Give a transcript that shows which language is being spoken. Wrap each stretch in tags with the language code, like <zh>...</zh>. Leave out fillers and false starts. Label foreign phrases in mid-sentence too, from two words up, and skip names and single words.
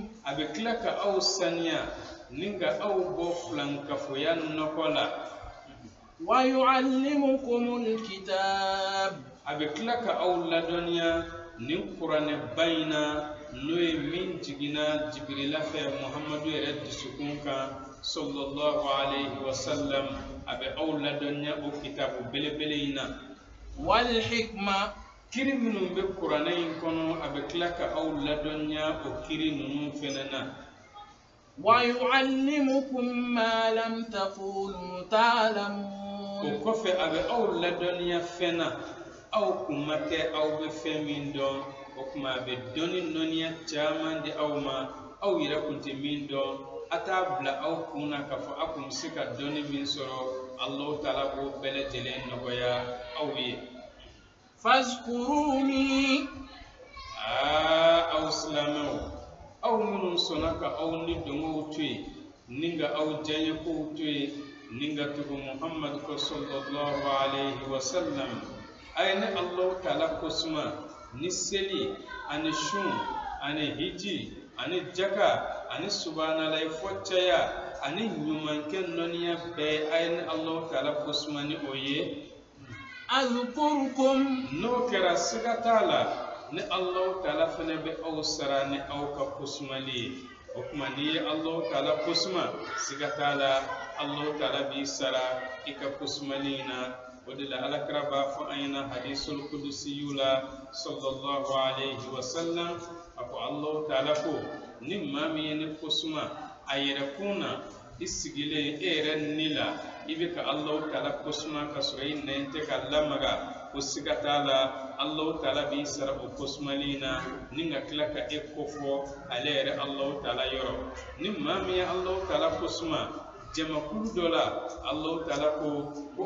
<bm>a bɛ tila ka aw saniya ni ka aw bɔ filankafoya nɔgɔ la</bm> <ar>ويعلمكم الكتاب</ar> <bm>a bɛ tila ka aw ladɔnniya ni Qur'an bayi na n'o ye min jiginna Jibirila fɛ Muhammadu yɛrɛ dusukun kan</bm> <ar>صلى الله عليه وسلم</ar> <bm>a bɛ aw ladɔnniya o kitabu belebele in na</bm> <ar>والحكمة</ar> <bm>kiri minnu bɛ Qur'an in kɔnɔ a bɛ tila ka aw ladɔnniya o kiri ninnu fɛnɛ na</bm> <ar>ويعلمكم ما لم تكونوا تعلمون</ar> <bm>o kɔfɛ a bɛ aw ladɔnniya fɛn na aw kun ma kɛ aw bɛ fɛn min dɔn o kuma a bɛ dɔnni nɔniya caman di aw ma aw yɛrɛ kun tɛ min dɔn a t'a bila aw kun na k'a fɔ aw kun bɛ se ka dɔnni min sɔrɔ Allahu Taala b'o bɛɛ lajɛlen nɔgɔya aw ye</bm> <ar>fazkuruni</ar> <bm>aw silamɛw aw minnu sɔnna ka aw ni dɔngɔw to yen ni ka aw diyanyekow to yen ni ka tugu Muhammad ko</bm> <ar>صلى الله عليه وسلم</ar> <bm>a ye ni Allahu Taala kosuma ni seli ani sun ani hiji ani jaka ani subhanallah fo caya ani ɲumankɛ nɔniya bɛɛ a ye ni Allahu Taala kosuma ni o ye</bm> <ar>azkurukum</ar> <bm>n'o kɛra siga t'a la ni Allahu Taala fana bɛ aw sara ni aw ka kosumali ye o kuma n'i ye Allahu Taala kosuma siga t'a la Allahu Taala b'i sara i ka kosumali na o de la Alakira b'a fɔ an ɲɛna</bm> <ar>الحديث القدسي</ar> <bm>la</bm> <ar>صلى الله عليه وسلم</ar> <bm>a ko Allahu Taala ko ni maa min ye ne kosuma a yɛrɛ kun na i sigilen e yɛrɛ ni la i bɛ ka Allahu Taala kosuma ka sɔrɔ i nɛn tɛ ka lamaga o siga t'a la Allahu Taala b'i sara o kosumali na ni ka tila ka e kofɔ ale yɛrɛ Allahu Taala yɔrɔ ni maa min ye Allahu Taala kosuma jamakulu dɔ la Allahu Taala ko</bm>